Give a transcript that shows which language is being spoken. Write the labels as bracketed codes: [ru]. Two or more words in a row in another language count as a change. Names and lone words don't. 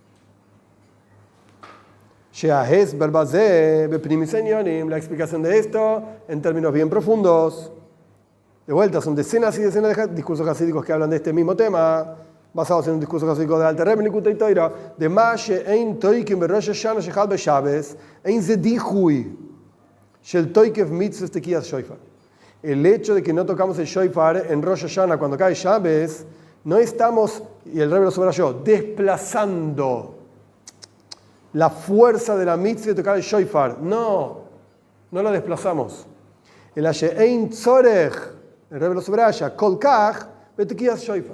[es] La explicación de esto en términos bien profundos. De vuelta, son decenas y decenas de discursos hasídicos que hablan de este mismo tema, basados en un discurso hasídico de Alter Rebbe en Likutei Torah, de [he] מה שאין תוקעים בראש השנה שחל בשבת, אין זה דיחוי של תוקף מצוות תקיעת שופר. [es] El hecho de que no tocamos el shofar en Rosh Hashanah cuando cae Shabbos, no estamos, y el Rebbe lo subrayó, desplazando la fuerza de la mitzvah de tocar el shofar. No la desplazamos. El [he] אין צורך, [es] el Rebbe lo subraya, [he] כל כך בתקיעת שופר.